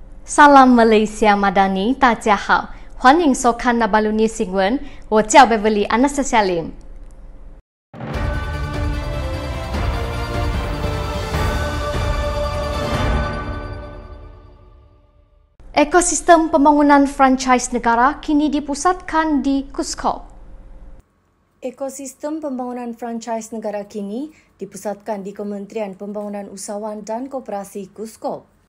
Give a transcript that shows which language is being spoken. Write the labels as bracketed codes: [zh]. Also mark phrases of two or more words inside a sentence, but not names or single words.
[ms] Salam Malaysia Madani, [zh] 大家好，欢迎收看那巴鲁尼新闻，我叫 Beverly Anastasia Lim。 [ms] Ekosistem pembangunan franchise negara kini dipusatkan di KUSKOP. Ekosistem pembangunan franchise negara kini dipusatkan di Kementerian Pembangunan Usahawan dan Koperasi KUSKOP.